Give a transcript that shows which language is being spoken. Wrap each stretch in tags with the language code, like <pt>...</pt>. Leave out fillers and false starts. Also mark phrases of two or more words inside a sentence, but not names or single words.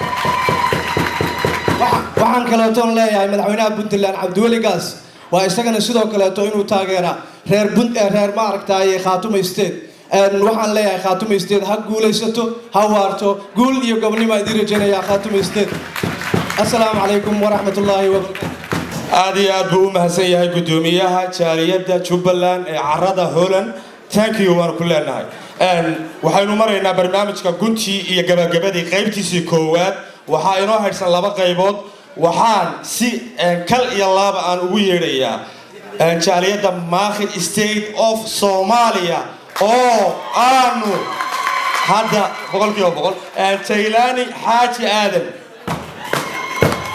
<so>waxaan kala toon leeyahay madaxweynaha Puntland Cabdiweli Gaas waa isagana sidoo kale inuu taageeraa reer Qaatumo State waxaan leeyahay Qaatumo State ha guuleysato ha waarto guul iyo gobonimo ay dirajeenaya Qaatumo State</so> <ar>السلام عليكم ورحمة الله وبركاته</ar> <so>aad iyo aad buu u mahadsan yahay gudoomiyaha jaaliyada Jubaland ee carrada Holland</so> <en>thank you</en> <so>waan ku leenahay waxaynu maraynaa barnaamijka guntii iyo gabagabadii qaybtiisii koowaad waxa inoo haysan laba qaybood waxaan si kal iyo laaba aan ugu yeerayaa jaaliyada Maakhir State of Somalia oo aanu hadda 100% Taylani Xaaji Aadan</so>